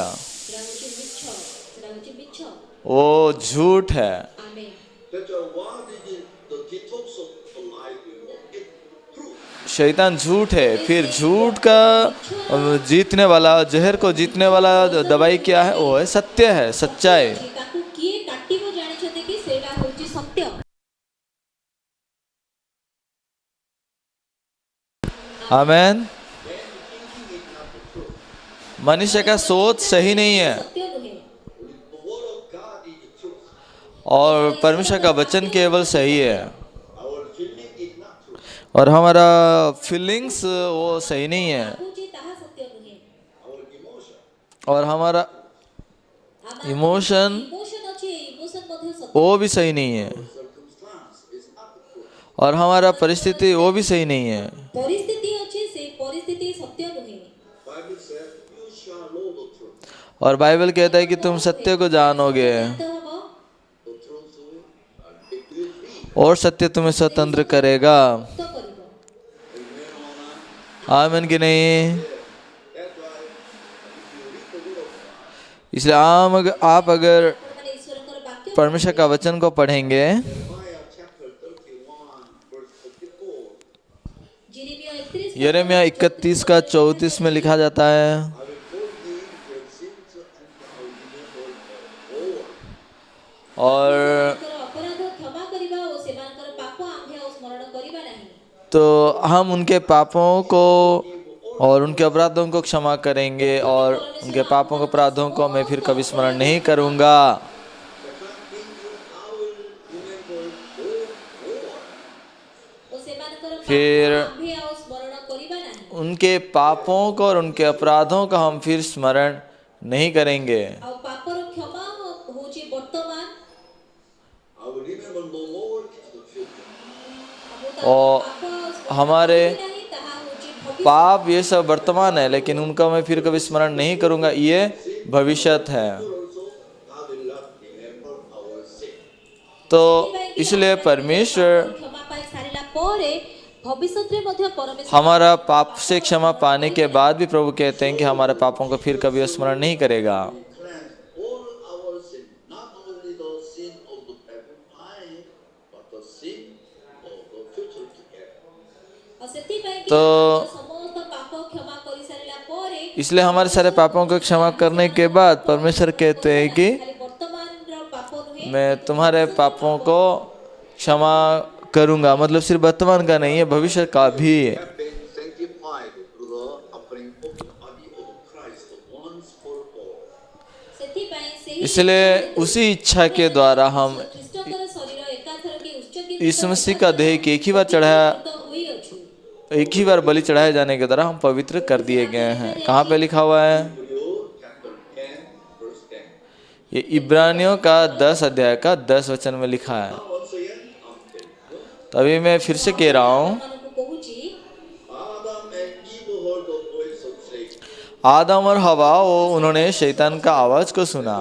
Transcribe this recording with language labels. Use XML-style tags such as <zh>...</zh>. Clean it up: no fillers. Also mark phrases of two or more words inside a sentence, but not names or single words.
<or>ସେଟା ହେଉଛି ମିଛ, ସେଟା ହେଉଛି ମିଛ।</or> <hi>वो झूठ है।</hi> <or>ଆମେନ୍।</or> <en>That what is the detox of the life, it's true.</en> <hi>शैतान झूठ है, फिर झूठ का जीतने वाला, जहर को जीतने वाला दवाई क्या है? वो है सत्य है, सच्चाई।</hi> <or>ତାକୁ କିଏ କାଟିବ ଜାଣିଛନ୍ତି କି? ସେଇଟା ହେଉଛି ସତ୍ୟ।</or> <hi>आमेन। मनुष्य का सोच सही नहीं है</hi> <or>ସତ୍ୟ ନୁହେଁ।</or> <en>The word of God is truth.</en> <hi>और परमेश्वर का वचन केवल सही है,</hi> <en>Our feeling is not true.</en> <hi>और हमारा फीलिंग्स वो सही नहीं है,</hi> <or>ଭାବୁଛି ତାହା ସତ୍ୟ ନୁହେଁ।</or> <en>Our emotion.</en> <hi>और हमारा इमोशन</hi> <or>ଇମୋସନ ଅଛି, ଇମୋସନ ମଧ୍ୟ ସତ୍ୟ।</or> <hi>वो भी सही नहीं है,</hi> <en>Circumstance is not true.</en> <hi>और हमारा परिस्थिति वो भी सही नहीं है।</hi> <or>ପରିସ୍ଥିତି ଅଛି, ସେଇ ପରିସ୍ଥିତି ସତ୍ୟ ନୁହେଁ।</or> <en>Bible says, you shall know the truth.</en> <hi>और बाइबल कहता है कि तुम सत्य को जानोगे</hi> <or>ଜ୍ଞାତ ହବ,</or> <en>The truth will make you free.</en> <hi>और सत्य तुम्हें स्वतंत्र करेगा।</hi> <or>ମୁକ୍ତ କରିବ।</or> <hi>आमीन कि नहीं?</hi> <en>That's why if you read the word of God,</en> <hi>इसलिए आप अगर</hi> <or>ଆପଣମାନେ ଈଶ୍ୱରଙ୍କର ବାକ୍ୟ</or> <hi>परमेश्वर का वचन को पढ़ेंगे</hi> <en>Jeremiah chapter 31,</en> <hi>यिर्मयाह 31 यिर्मयाह 31 का 34 में लिखा जाता है,</hi> <en>I will forgive their sins and I will remember no more.</en> <hi>और</hi> <or>ସେମାନଙ୍କର ଅପରାଧ କ୍ଷମା କରିବା ଓ ସେମାନଙ୍କର ପାପ ଆମ୍ଭେ ଆଉ ସ୍ମରଣ କରିବା ନାହିଁ।</or> <hi>तो हम उनके पापों को और उनके अपराधों को क्षमा करेंगे और उनके पापों के अपराधों को मैं फिर कभी स्मरण नहीं करूँगा।</hi> <or>ଓ ସେମାନଙ୍କର</or> <hi>फिर</hi> <or>ପାପ ଆମ୍ଭେ ଆଉ ସ୍ମରଣ କରିବା ନାହିଁ।</or> <hi>उनके पापों को और उनके अपराधों का हम फिर स्मरण नहीं करेंगे।</hi> <or>ଆଉ ପାପର କ୍ଷମା ହେଉଛି ବର୍ତ୍ତମାନ</or> <en>I will remember no more into the future.</en> <hi>और</hi> <or>ପାପ</or> <hi>हमारे</hi> <or>ନାହିଁ, ତାହା ହେଉଛି ଭବିଷ୍ୟ।</or> <hi>पाप ये सब वर्तमान है, लेकिन उनका मैं फिर कभी स्मरण नहीं करूँगा, ये भविष्यत है।</hi> <en>Also, God will not remember our sin.</en> <hi>तो इसलिए परमेश्वर</hi> <or>କ୍ଷମା ପାଇ ସାରିଲା ପରେ ଭବିଷ୍ୟତରେ ମଧ୍ୟ ପରମେଶ୍ୱର</or> <hi>हमारा पाप से क्षमा पाने के बाद भी प्रभु कहते हैं कि हमारे पापों को फिर कभी स्मरण नहीं करेगा।</hi> <en>Cleanse all our sin, not only the sin of the present time, but the sin of the future together.</en> <or>ଆଉ ସେଥିପାଇଁ କି</or> <hi>तो</hi> <or>ଆମର ସମସ୍ତ ପାପ କ୍ଷମା କରି ସାରିଲା ପରେ</or> <hi>इसलिए हमारे सारे पापों को क्षमा करने के बाद परमेश्वर कहते हैं कि</hi> <or>ଖାଲି ବର୍ତ୍ତମାନର ପାପ ନୁହେଁ,</or> <hi>मैं तुम्हारे पापों को क्षमा करूँगा। मतलब सिर्फ वर्तमान का नहीं है, भविष्य का भी।</hi> <en>Have been sanctified through the offering of the body of Christ once for all.</en> <or>ସେଥିପାଇଁ ସେହି</or> <hi>इसलिए उसी इच्छा के द्वारा हम</hi> <or>ଖ୍ରୀଷ୍ଟଙ୍କର ଶରୀର ଏକାଥରକେ ଉତ୍ସର୍ଗୀକୃତ</or> <hi>यीशु मसीह का देह कि एक ही बार चढ़ाया,</hi> <or>ହୋଇଅଛୁ।</or> <hi>एक ही बार बलि चढ़ाए जाने के द्वारा हम पवित्र कर दिए गए हैं। कहाँ पे लिखा हुआ है?</hi> <en>Hebrews chapter 10, verse 10.</en> <hi>ये इब्रानियों का 10 अध्याय का 10 वचन में लिखा है।</hi> <en>Once again, I'm telling you,</en> <hi>तभी मैं फिर से कह रहा हूँ,</hi> <or>ଆପଣମାନଙ୍କୁ କହୁଛି</or> <en>Adam and Eve heard the voice of Satan.</en> <hi>आदम और हवा उन्होंने शैतान का आवाज को सुना,</hi>